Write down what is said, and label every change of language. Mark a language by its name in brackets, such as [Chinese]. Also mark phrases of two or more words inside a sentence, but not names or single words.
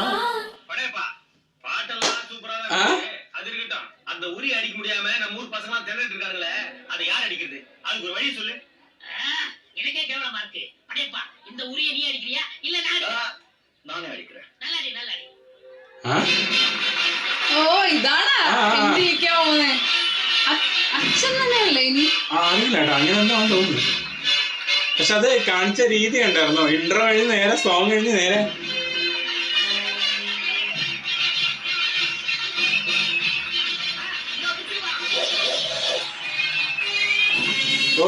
[Tamil] படையப்பா பாட்டெல்லாம் சூப்பரா இருக்கு. அது இருக்கட்டும். அந்த உரி அடிக்க முடியாம நம்ம ஊர் பசங்க திரண்டு இருக்காங்களே அதை யார் அடிக்கிறது அதுக்கு ஒரு வழி சொல்லு. எனக்கே கேவலமா இருக்கு. அடேப்பா இந்த உரிய நீ அடிக்கிறியா இல்ல நான் நானே அடிக்கிறேன். நல்லாடி நல்லாடி. [Malayalam] ഓ ഇതാണ് എന്തിരിക്കാൻ പോകുന്നേ അച്ഛൻ തന്നെയല്ലേ ഇനി അറിയില്ല അങ്ങനെ എന്താ തോന്നുന്നു. പക്ഷെ അത് കാണിച്ച രീതി ഉണ്ടായിരുന്നോ? ഇൻട്രോ കഴിഞ്ഞ് നേരെ സോങ് കഴിഞ്ഞ് നേരെ ഓ